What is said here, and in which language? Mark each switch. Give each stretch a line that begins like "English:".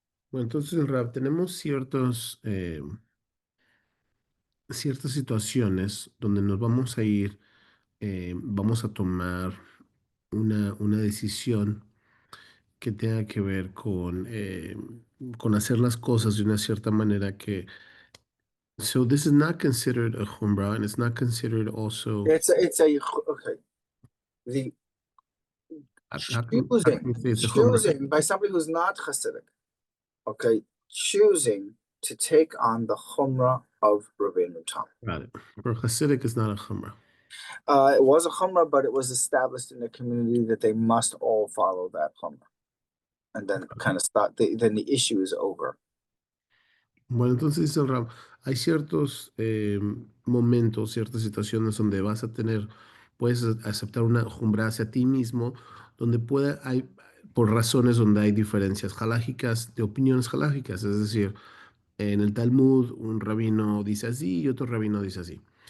Spanish: Bueno, entonces, Rab, tenemos ciertas situaciones donde nos vamos a ir, vamos a tomar una decisión que tenga que ver con hacer las cosas de una cierta manera que.
English: So this is not considered a chumrah, and it's not considered also. It's a okay. The How can we say it's a chumrah? choosing by somebody who's not Hasidic, okay, choosing to take on the chumrah of Rabbeinu Tam. Got it. For Hasidic, it's not a chumrah. It was a chumrah, but it was established in the community that they must all follow that chumrah, and then kind of start. Then the issue is over.
Spanish: Bueno, entonces dice el Rab, hay ciertos momentos, ciertas situaciones donde puedes aceptar una jumbra hacia ti mismo, donde por razones donde hay diferencias halágicas, de opiniones halágicas, es decir, en el Talmud un rabino dice así y otro rabino dice así.